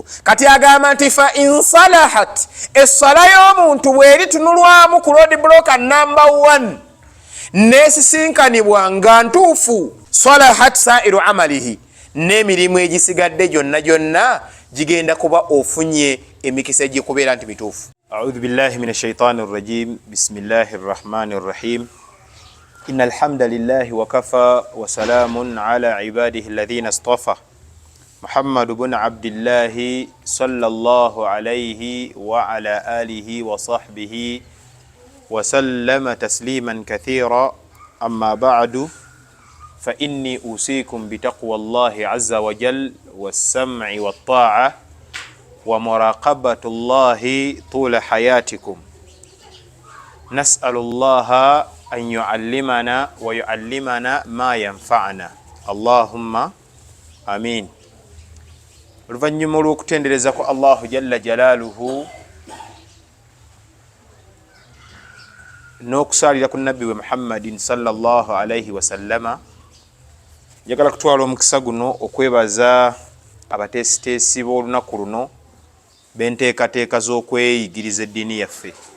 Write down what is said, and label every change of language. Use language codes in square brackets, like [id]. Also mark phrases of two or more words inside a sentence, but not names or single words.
[lg] Kati agamba nti [ar] فإن صلحت, [lg] essala y'omuntu bw'eri tunulwamu ku [en] road blocker number 1 [lg] n'esisinkanibwa nga ntuufu, [ar] صلحت سائر أعماله, [lg] n'emirimu egisigadde gyonna gigenda kuba ofunye emikisa egikubeera nti mituufu. [ar] أعوذ بالله من الشيطان الرجيم. بسم الله الرحمن الرحيم. إن الحمد لله وكفى وسلام على عباده الذين اصطفى. محمد بن عبد الله صلى الله عليه وعلى آله وصحبه وسلم تسليما كثيرا. أما بعد، فإني أوصيكم بتقوى الله عز وجل والسمع والطاعة ومراقبة الله طول حياتكم. نسأل الله أن يعلمنا ويعلمنا ما ينفعنا. اللهم آمين. [lg] Oluvannyuma olw'okutendereza ko [ar] الله جل جلاله [lg] n'okusaalira ku nabbi we [ar] محمد صلى الله عليه وسلم, [lg] njagala kutwala omukisa guno okwebaza abateesiteesi b'olunaku luno b'enteekateeka z'okweyigiriza eddiini yaffe.